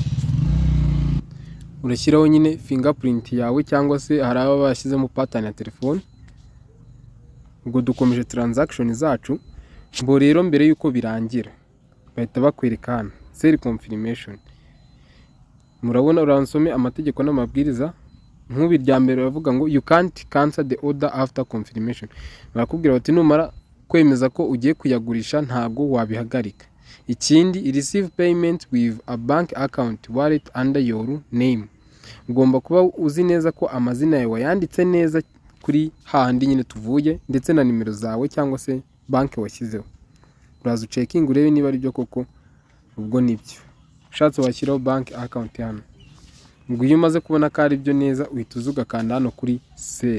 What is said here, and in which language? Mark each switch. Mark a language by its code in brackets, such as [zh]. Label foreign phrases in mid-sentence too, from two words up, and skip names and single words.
[rw] Urashyiraho nyine fingerprint yawe cyangwa se hari aba bashyizemo pattern ya telefone. Ubwo dukomeje transaction zacu. Rero mbere yuko birangira bahita bakwereka hano [en] sell confirmation. [rw] Murabona uransome amategeko n'amabwiriza. Nk'ubi rya mbere bavuga ngo [en] you can't cancel the order after confirmation. [rw] Barakubwira bati numara kwemeza ko ugiye kuyagurisha ntabwo wabihagarika. Ikindi, [en] receive payment with a bank account wallet under your name. [rw] ugomba kuba uzi neza ko amazina yawe wayanditse neza kuri hahandi nyine tuvuye, ndetse na nimero zawe cyangwa se banki washyizeho. Uraza ucekinga urebe niba ari byo koko, ubwo nibyo. Ushatse washyiraho banki akawunti hano. Ubwo iyo umaze kubona ko ari byo neza, uhita uza ugakanda hano kuri seri.